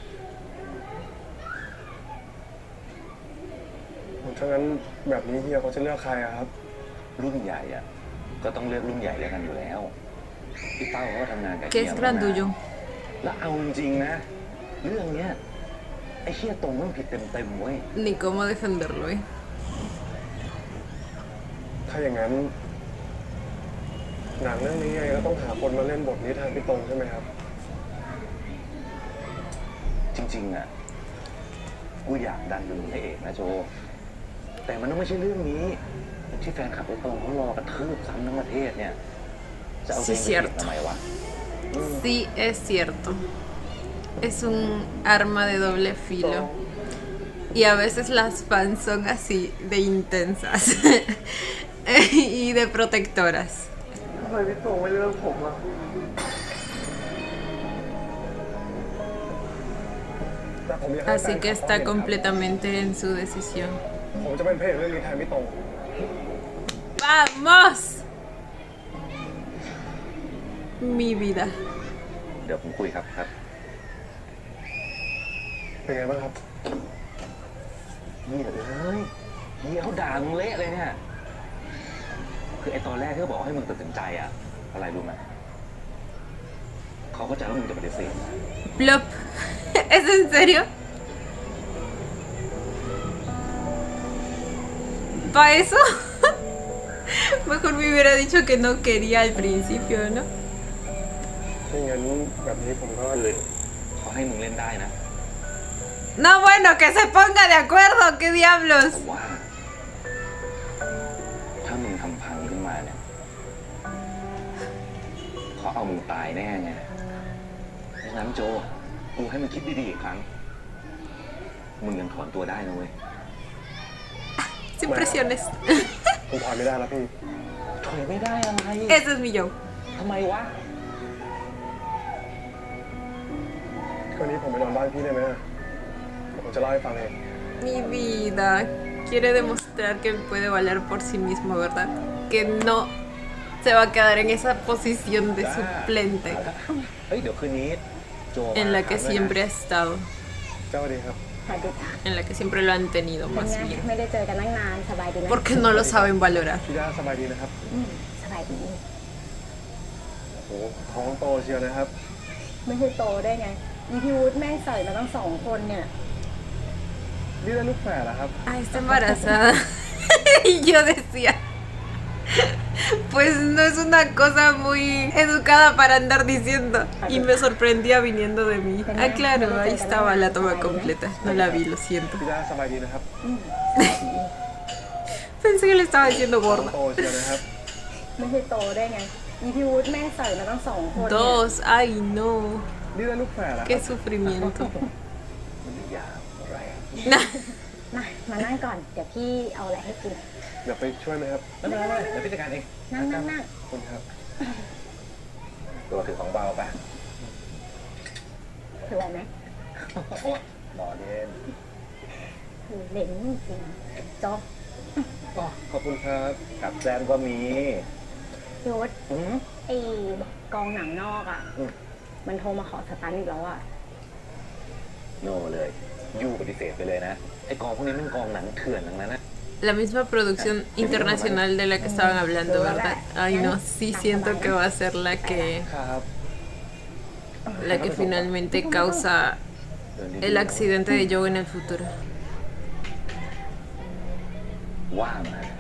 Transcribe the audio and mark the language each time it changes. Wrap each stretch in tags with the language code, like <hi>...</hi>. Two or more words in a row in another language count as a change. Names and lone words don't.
<th>ถ้างั้นแบบนี้เฮียเขาจะเลือกใครอะครับ รุ่นใหญ่อะก็ต้องเลือกรุ่นใหญ่ด้วยกันอยู่แล้วพี่เป้าเขาก็ทำงานกับ</th> <es>Que</es> <th>เฮีย</th> <es>es</es> <th>มานาน</th> <es>grandullo.</es> <th>แล้วเอาจริงๆนะ เรื่องเนี้ยไอ้เฮียตรงมันผิดเต็มๆเว้ย</th> <es>Ni cómo defenderlo, ¿eh?</es> <th>ถ้าอย่างนั้นหนังเรื่องนี้ไงก็ต้องหาคนมาเล่นบทนี้แทนพี่ตรงใช่ไหมครับ จริงๆอะกูอยากดันเป็นพระเอกนะโจ แต่มันต้องไม่ใช่เรื่องนี้ที่แฟนคลับไอ้ตรงเขารอกระทืบซ้ำทั้งประเทศเนี่ยจะเอาเพลงไปเขียนทำไมวะ</th> <es>Sí, es cierto. Es un arma de doble filo. Y a veces las fans son así de intensas y de protectoras.</es> <th>ทำไมพี่ตรงไม่เลือกผมอะแต่ผมอยากให้</th> <es>Así que está completamente en su decisión.</es> <th>ผมจะเป็นพระเอกเรื่องนี้แทนพี่ตรง</th> <es>¡Vamos! Mi vida.</es> <th>เดี๋ยวผมคุยครับ เป็นไงบ้างครับ เฮียเลยเฮียเขาด่ามึงเละเลยเนี่ยคือไอ้ตอนแรกที่เขาบอกให้มึงตัดสินใจอะอะไรรู้ไหมเขาก็ใจว่ามึงจะปฏิเสธ</th> <es>Plop. ¿Es en serio? ¿Para eso? Mejor me hubiera dicho que no quería al principio, ¿no?</es> <th>ไม่งั้นแบบนี้ผมก็ คือเขาให้มึงเล่นได้นะ</th> <es>No, bueno, que se ponga de acuerdo, ¿qué diablos?</es> <th>แต่ว่า ถ้ามึงทำพังขึ้นมาเนี่ยเขาเอามึงตายแน่ไงดังนั้นโจกูให้มึงคิดดีๆอีกครั้งมึงยังถอนตัวได้นะเว้ย</th> <es>Sin presiones.</es> <th>ผมถอยไม่ได้แล้วพี่ ถอยไม่ได้อะไร</th> <es>Ese es mi yo.</es> <th>ทำไมวะ คืนนี้ผมไปนอนบ้านพี่ได้ไหมอะผมจะเล่าให้ฟังเอง</th> <es>Mi vida quiere demostrar que puede valer por sí mismo, ¿verdad? Que no se va a quedar en esa posición de suplente</es> <th>เฮ้ยเดี๋ยวคืนนี้โจ</th> <es>en la que siempre ha estado,</es> <th>เจ้าสวัสดีครับ สวัสดีค่ะ</th> <es>en la que siempre lo han tenido</es> <th>เป็น</th> <es>más</es> <th>ไง</th> <es>bien,</es> <th>ไม่ได้เจอกันตั้งนานสบายดีไหม</th> <es>porque no lo saben valorar.</es> <th>พี่ย่าสบายดีนะครับ สบายดี โอ้โหท้องโตเชียวนะครับ ไม่ใช่โตได้ไงมีพี่วุฒิแม่งใส่มาตั้ง2 คนเนี่ย นี่ได้ลูกแฝดเหรอครับ</th> <es>Ah, está embarazada. Y yo decía, pues no es una cosa muy educada para andar diciendo. Y me sorprendía viniendo de mí. Ah, claro, ahí estaba la toma completa. No la vi, lo siento.</es> <th>พี่ย่าสบายดีนะครับ</th> <es>Pensé que le estaba diciendo</es> <th>ท้อง</th> <es>gorda.</es> <th>โตเชียวนะครับ ไม่ใช่โตได้ไงมีพี่วุฒิแม่งใส่มาตั้ง2 คนเนี่ย</th> <es>Dos, ay no.</es> <th>นี่ได้ลูกแฝดเหรอค</th> <es>Qué</es> <th>รับ</th> <es>sufrimiento.</es> <th>มันยาวอะไรอะ มานั่งก่อนเดี๋ยวพี่เอาอะไรให้กิน เดี๋ยวไปช่วยไหมครับ ไม่เดี๋ยวพี่จัดการเอง นั่ง ขอบคุณครับ ตัวถือของเบาป่ะ ถือไหวไหม โอ๊ยหมอเด่น ถือเหล่นจริงๆจ๊อบ อ๋อขอบคุณครับ กับแซมก็มี พี่วุฒิ อืม ไอ้กองหนังนอกอ่ะ อืม มันโทรมาขอสตันท์อีกแล้วอ่ะ โน่เลยยูปฏิเสธไปเลยนะ ไอ้กองพวกนี้มันกองหนังเถื่อนทั้งนั้นนะ</th> <es>La misma producción internacional de la que estaban hablando, ¿verdad? Ay no, sí siento que va a ser</es> <th>ครับ</th> <es>la que finalmente causa el accidente de Joe en el futuro.</es> <th>ว่ามามันเกิดอะไรขึ้น</th>